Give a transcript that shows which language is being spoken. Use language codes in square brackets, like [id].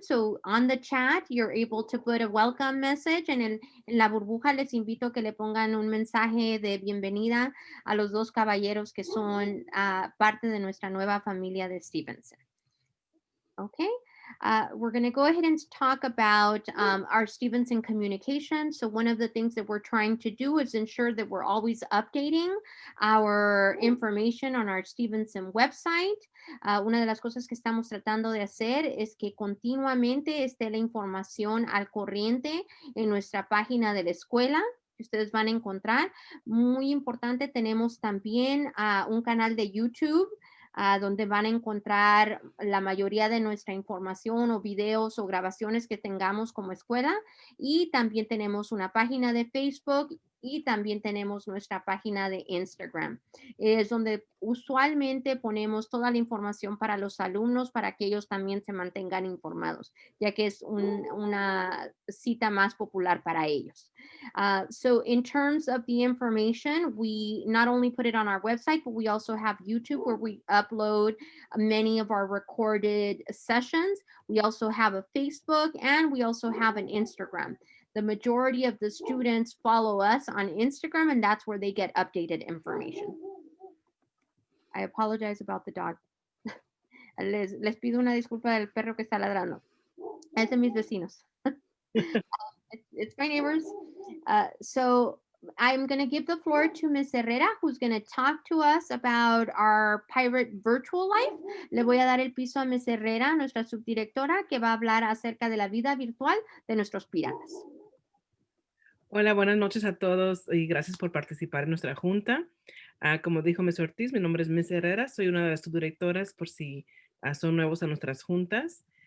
[en] So on the chat, you're able to put a welcome message, [es] and en la burbuja les invito a que le pongan un mensaje de bienvenida a los dos caballeros que son parte de nuestra nueva familia de Stevenson. Okay. [en] We're going to go ahead and talk about our Stevenson communication. So one of the things that we're trying to do is ensure that we're always updating our information on our Stevenson website. [es] Una de las cosas que estamos tratando de hacer es que continuamente esté la información al corriente en nuestra página de la escuela que ustedes van a encontrar. Muy importante, tenemos también un canal de YouTube donde van a encontrar la mayoría de nuestra información o videos o grabaciones que tengamos como escuela. Y también tenemos una página de Facebook y también tenemos nuestra página de Instagram. Es donde usualmente ponemos toda la información para los alumnos para que ellos también se mantengan informados, ya que es una cita más popular para ellos. [en] So in terms of the information, we not only put it on our website, but we also have YouTube where we upload many of our recorded sessions. We also have a Facebook and we also have an Instagram. The majority of the students follow us on Instagram, and that's where they get updated information. I apologize about the dog. [es] Les pido una disculpa del perro que está ladrando. Es de mis vecinos. [en] It's my neighbors. So I'm going to give the floor to Ms. Herrera, who's going to talk to us about our pirate virtual life. [es] Le voy a dar el piso a Ms. Herrera, nuestra subdirectora, que va a hablar acerca de la vida virtual de nuestros piratas. Hola, buenas noches a todos y gracias por participar en nuestra junta. Como dijo Ms. Ortiz, mi nombre es Ms. Herrera, soy una de las subdirectoras por si son nuevos a nuestras juntas.